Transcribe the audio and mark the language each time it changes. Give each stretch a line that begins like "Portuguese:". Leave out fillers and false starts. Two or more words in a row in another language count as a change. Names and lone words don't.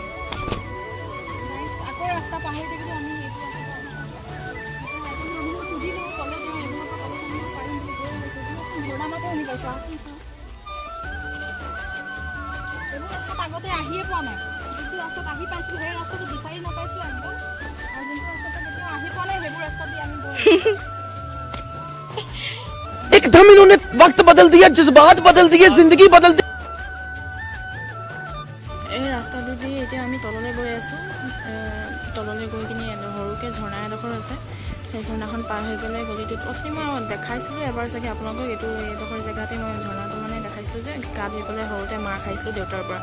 Assamese: আকৌ ৰাস্তা পাহৰি থাকিলে আমি আগতে আহিয়ে পোৱা নাই। যিটো ৰাস্তাত আহি পাইছিলোঁ সেই ৰাস্তাটো বিচাৰি নাপাইছিলোঁ একদম, আৰু যোনটো ৰাস্তাত কেতিয়াও আহি পোৱা নাই সেইবোৰ ৰাস্তা দি আমি
Hindi: एकदम इन्होंने वक्त बदल दिया, जज्बात बदल दिए, जिंदगी बदल दी।
Assamese: এই ৰাস্তাটো দি এতিয়া আমি তললৈ গৈ আছোঁ। তললৈ গৈ কিনি সৰুকৈ ঝৰ্ণা এডোখৰ আছে, সেই ঝৰ্ণাখন পাৰ হৈ পেলাই গলিটোত অথনি মই দেখাইছিলোঁ এবাৰ চাগে আপোনালোকক। এইডোখৰ জেগাতে মই ঝৰ্ণাটো মানে দেখাইছিলোঁ যে গা ধুই পেলাই সৰুতে মাৰ খাইছিলোঁ দেউতাৰ পৰা।